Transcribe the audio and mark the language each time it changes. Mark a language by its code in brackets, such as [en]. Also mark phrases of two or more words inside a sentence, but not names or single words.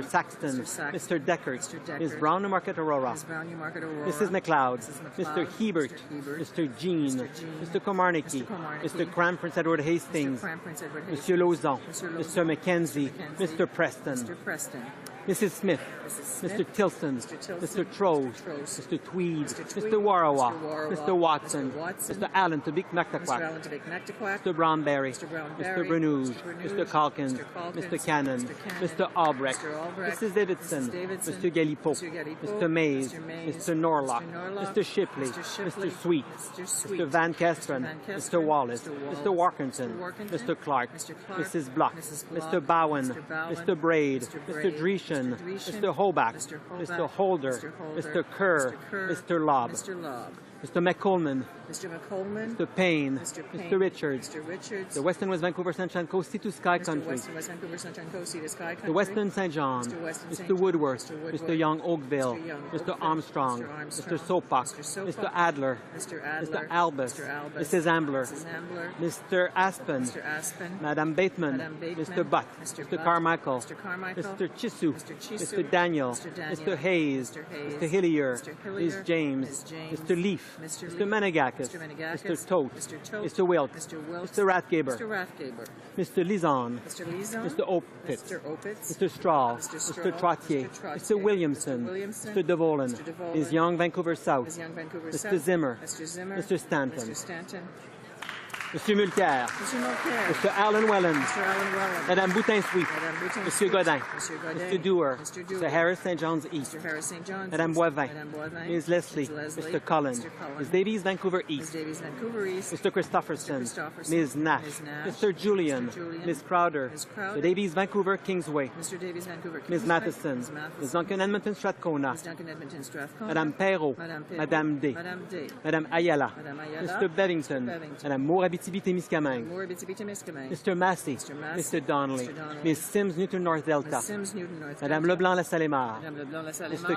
[en] Saxton, Mr. Deckert, Ms. Brown Newmarket Aurora, Mrs. McLeod, Mr. Hebert, Mr. Jean, Mr. Komarnicki, Mr. Cram Prince Edward Hastings, Mr. Lauzon, Mr. Mackenzie, Mr. Preston, Mrs. Smith, Mr. Tilson, Mr. Trose, Mr. Tweed, Mr. Warawa, Mr. Watson, Mr. Allen to Big Mactaquac, Mr. Brownberry, Mr. Brenouge, Mr. Calkins, Mr. Cannon, Mr. Albrecht, Mrs. Davidson, Mr. Galipo, Mr. Mays, Mr. Norlock, Mr. Shipley, Mr. Sweet, Mr. Van Kesteren, Mr. Wallace, Mr. Walkington, Mr. Clark, Mrs. Block, Mr. Bowen, Mr. Braid, Mr. Dreeshen, Mr. Hobach, Mr. Holder, Mr. Kerr, Mr. Lobb, Mr. McColeman, Mr. Payne, Mr. Richards, the Western West Vancouver Sunshine Coast Sea to Sky Country, the Western St. John, Mr. Woodworth, Mr. Young Oakville, Mr. Armstrong, Mr. Sopak, Mr. Adler, Mr. Albus, Mrs. Ambler, Mr. Aspen, Madame Bateman, Mr. Butt, Mr. Carmichael, Mr. Chisu, Mr. Daniel, Mr. Hayes, Mr. Hillier, Ms. James, Mr. Leaf, Mr. Menegakis, Mr. Tote, Mr. Wilk, Mr. Rathgaber, Mr. Lizon, Mr. Opitz, Mr. Strahl, Mr. Trottier, Mr. Williamson, Mr. DeVolen, Ms. Young Vancouver South, Mr. Zimmer, Mr. Stanton, Monsieur Mulcair, Mr. Alan Welland, Madame Boutin-Sweet, Monsieur Godin, Mr. Dewar, Mr. Harris St. John's East, Madame Boivin, Ms. Leslie, Mr. Cullen, Ms. Davies Vancouver East, Mr. Christopherson, Ms. Nash, Mr. Julian, Ms. Crowder, Mr. Davies Vancouver Kingsway, Ms. Matheson, Ms. Duncan Edmonton Strathcona, Madame Perrault, Madame Day, Madame Ayala, Mr. Beddington, Madame Moore Abitibi-Témiscamingue, Mr. Massey, Mr. Donnelly, Ms. Sims Newton North Delta, Madame Leblanc-La-Salémar, Mr.